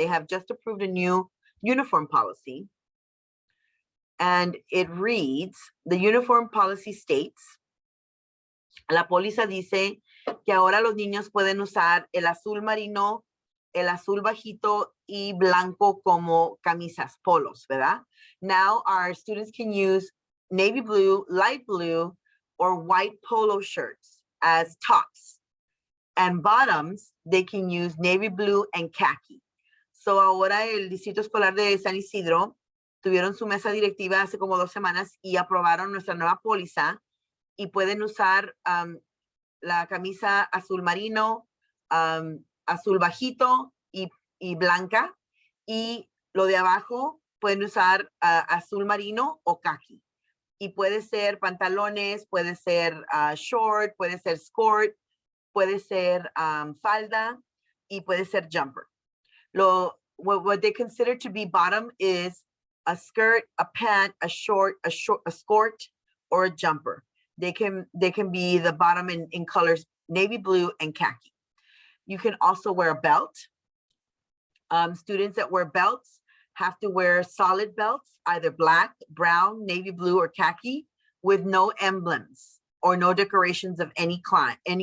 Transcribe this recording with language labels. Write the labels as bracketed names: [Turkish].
[English] They have just approved a new uniform policy. And it reads, the uniform policy states, [Spanish] la póliza dice que ahora los niños pueden usar el azul marino, el azul bajito y blanco como camisas, polos, ¿verdad? [English] Now our students can use navy blue, light blue, or white polo shirts as tops. And bottoms, they can use navy blue and khaki. [Spanish] So ahora el Distrito Escolar de San Isidro tuvieron su mesa directiva hace como 2 semanas y aprobaron nuestra nueva póliza y pueden usar la camisa azul marino, azul bajito y blanca, y lo de abajo pueden usar azul marino o khaki. Y puede ser pantalones, puede ser short, puede ser skirt, puede ser falda y puede ser jumper. [English] What they consider to be bottom is a skirt, a pant, a short, a skirt, or a jumper. They can be the bottom in colors navy blue and khaki. You can also wear a belt. Students that wear belts have to wear solid belts, either black, brown, navy blue, or khaki, with no emblems or no decorations of any kind.